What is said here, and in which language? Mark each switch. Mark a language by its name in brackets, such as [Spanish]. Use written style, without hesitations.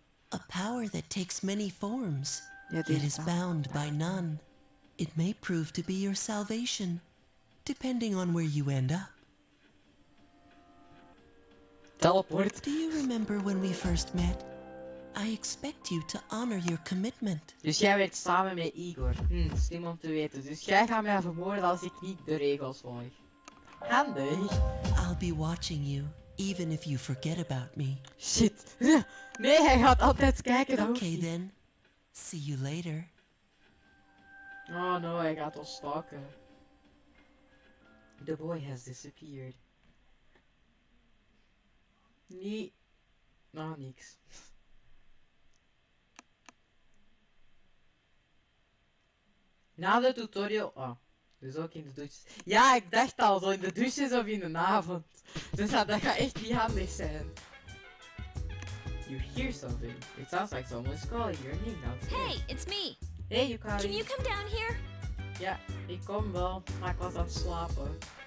[English] A power that takes many forms, yet is bound by none. It may prove to be your salvation, depending on where you end up. Teleport. Do you remember when we first met? I expect you to honor your commitment. [Dutch] Dus jij werkt samen met Igor. Slim om te weten. Dus jij gaat mij vermoorden als ik niet de regels volg. Handig. [English] I'll be watching you, even if you forget about me. Shit. [Dutch] Nee, hij gaat altijd kijken. [English] Okay then. See you later. [Dutch] Oh no, hij gaat ons stalken. [English] The boy has disappeared. [Dutch] Nee. Nou, niks. Na de tutorial... Oh, dus ook in de douches. Ja, ik dacht al, zo in de douches of in de avond. Dus dat gaat echt niet handig zijn. [English] You hear something. It sounds like someone's calling your name downstairs. Hey, it's me. Hey, Yukari. Can you come down here? [Dutch] Ja, ik kom wel, maar ik was aan het slapen.